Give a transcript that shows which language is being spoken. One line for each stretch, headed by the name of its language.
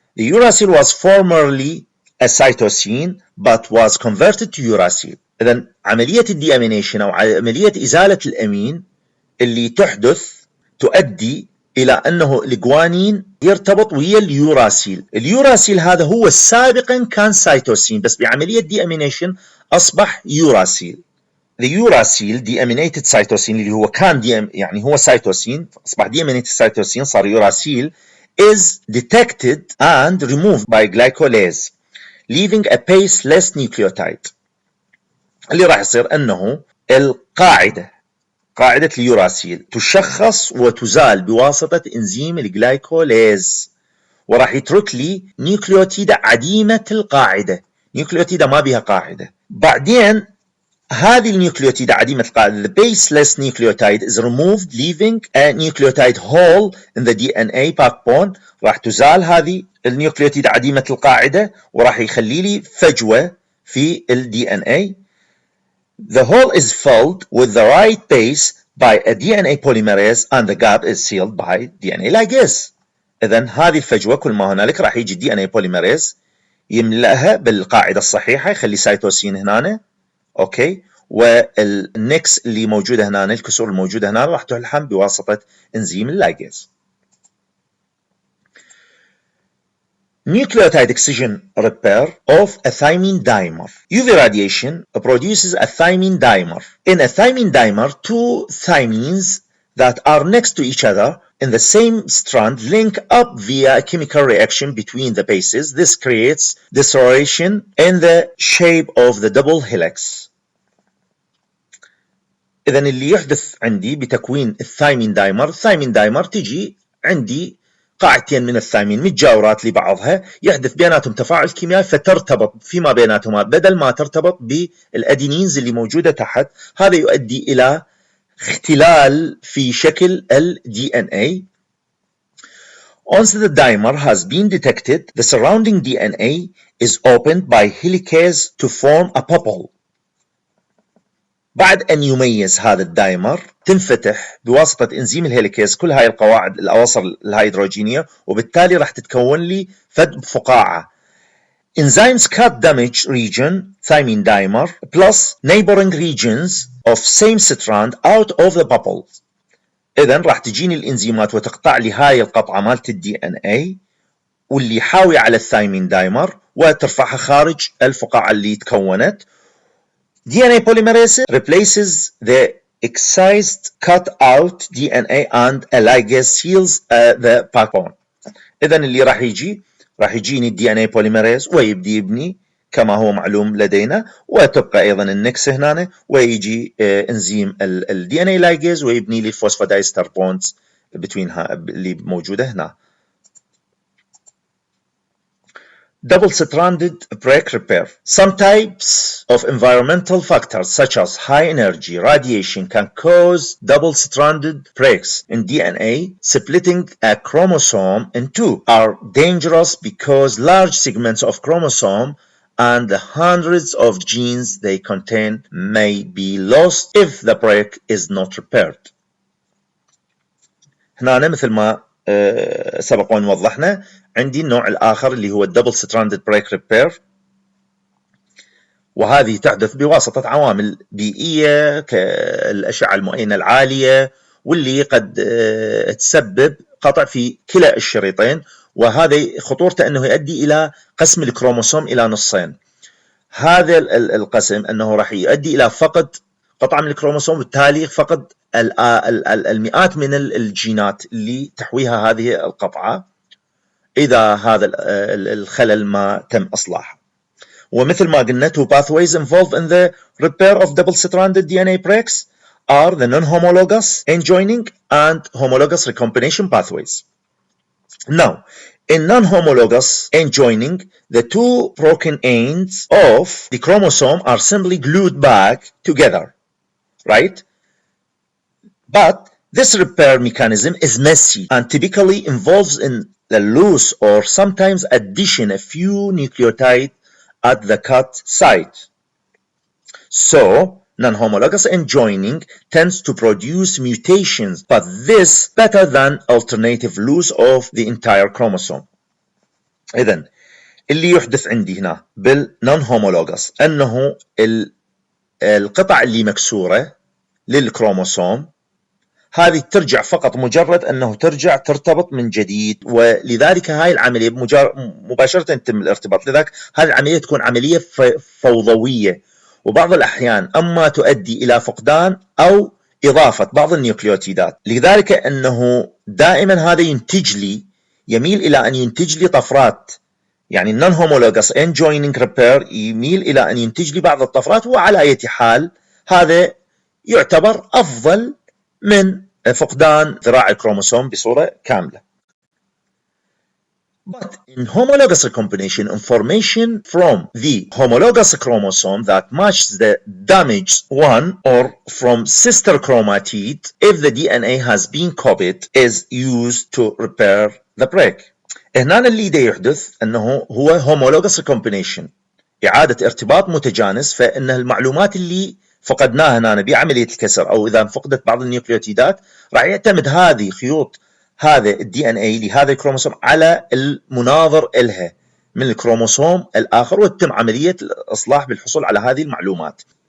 English: The uracil was formerly a cytosine but was converted to uracil.
Arabic: إذن عملية الديامينيشن أو عملية إزالة الأمين اللي تحدث تؤدي إلى أنه الجوانين يرتبط ويا اليوراسيل. اليوراسيل هذا هو سابقا كان سيتوسين، بس بعملية deamination أصبح يوراسيل.
English: The uracil deaminated cytosine
Arabic: اللي هو كان يعني هو سيتوسين أصبح
English: deaminated cytosine
Arabic: صار يوراسيل
English: is detected and removed by glycolase leaving a baseless nucleotide.
Arabic: اللي راح يصير أنه قاعدة اليوراسيل تشخص وتزال بواسطة إنزيم الجلايكوليز، وراح يترك لي نيوكليوتيدة عديمة القاعدة، نيوكليوتيدة ما بها قاعدة. بعدين هذه النيوكليوتيدة عديمة القاعدة
English: the baseless nucleotide is removed leaving a nucleotide hole in the DNA backbone.
Arabic: راح تزال هذه النيوكليوتيدة عديمة القاعدة وراح يخلي لي فجوة في ال DNA.
English: The hole is filled with the right base by a DNA polymerase and the gap is sealed by DNA ligase.
Arabic: إذن هذه الفجوة كل ما هنالك راح يجي الدي ان اي بوليمريز يملأها بالقاعدة الصحيحة، يخلي سايتوسين هنا، اوكي، والنكس اللي موجودة هنا، الكسور الموجودة هنا راح تلحم بواسطة انزيم اللايجيز.
English: Nucleotide excision repair of a thymine dimer. UV radiation produces a thymine dimer. In a thymine dimer, two thymines that are next to each other in the same strand link up via a chemical reaction between the bases. This creates dislocation in the shape of the double helix.
Arabic: إذا اللي يحدث عندي بتكوين الثايمين دايمر تجي عندي قاعدتين من الثايمين متجاورات لبعضها، يحدث بيناتهم تفاعل كيميائي فترتبط فيما بيناتهما، بدل ما ترتبط بالأدينينز اللي موجودة تحت، هذا يؤدي إلى اختلال في شكل ال DNA.
English: Once the dimer has been detected, the surrounding DNA is opened by helicase to form a bubble.
Arabic: بعد أن يميز هذا الدايمر تنفتح بواسطة إنزيم الهيليكيز كل هاي القواعد الأواصر الهيدروجينية، وبالتالي راح تتكون لي فقاعة.
English: Enzymes cut damaged region thymine dimer plus neighboring regions of same strand out of the bubble.
Arabic: إذن راح تجيني الإنزيمات وتقطع لي هاي القطعة مالت الدي ان اي واللي حاوي على الثايمين دايمر وترفعها خارج الفقاعة اللي تكونت.
English: DNA polymerase replaces the excised cut out DNA and a ligase seals the backbone.
Arabic: إذن اللي راح يجيني الدي ان اي بوليمريز ويبدي يبني كما هو معلوم لدينا، وتبقى ايضا النكس هنا، ويجي انزيم الدي ان اي لايجيز ويبني لي الفوسفودايستر بوندز بتوينها اللي موجوده هنا.
English: Double-stranded break repair. Some types of environmental factors such as high energy radiation can cause double-stranded breaks in DNA. Splitting a chromosome in two are dangerous because large segments of chromosome and the hundreds of genes they contain may be lost if the break is not repaired.
Arabic: هنا مثل ما سبق وأن وضحنا عندي النوع الآخر اللي هو الدبل ستراندد بريك ريبير، وهذه تحدث بواسطة عوامل بيئية كالأشعة المؤينة العالية، واللي قد تسبب قطع في كلا الشريطين، وهذا خطورته أنه يؤدي إلى قسم الكروموسوم إلى نصين. هذا القسم أنه راح يؤدي إلى فقد قطعة من الكروموسوم، بالتالي فقد المئات من الجينات اللي تحويها هذه القطعة إذا هذا الخلل ما تم إصلاحه. ومثل ما قلنا
English: two pathways involved in the repair of double-stranded DNA breaks are the non-homologous end joining and homologous recombination pathways. Now, in non-homologous end joining, the two broken ends of the chromosome are simply glued back together, right? But this repair mechanism is messy and typically involves in the loss or sometimes addition a few nucleotides at the cut site. So, non-homologous end joining tends to produce mutations, but this better than alternative loss of the entire chromosome.
Arabic: إذن اللي يحدث عندي هنا بالnon-homologous أنه القطع اللي مكسورة للكروموسوم هذه ترجع فقط مجرد أنه ترجع ترتبط من جديد، ولذلك هاي العملية مباشرة تتم الارتباط. لذلك هذه العملية تكون عملية فوضوية، وبعض الأحيان أما تؤدي إلى فقدان أو إضافة بعض النيوكليوتيدات. لذلك أنه دائما هذا يميل إلى أن ينتج لي طفرات، يعني
English: non-homologous end joining repair
Arabic: يميل إلى أن ينتج لي بعض الطفرات، وعلى أي حال هذا يعتبر أفضل من فقدان ذراع الكروموسوم بصورة كاملة.
English: But in homologous recombination, information from the homologous chromosome that matches the damaged one or from sister chromatid, if the DNA has been copied, is used to repair the break.
Arabic: هنا اللي دا يحدث أنه هو homologous recombination، إعادة ارتباط متجانس، فإن المعلومات اللي فقدناها هنا بعملية الكسر أو إذا فقدت بعض النيوكليوتيدات راح يعتمد هذه خيوط هذا الدي ان اي لهذا الكروموسوم على المناظر إلها من الكروموسوم الآخر، وتتم عملية الإصلاح بالحصول على هذه المعلومات.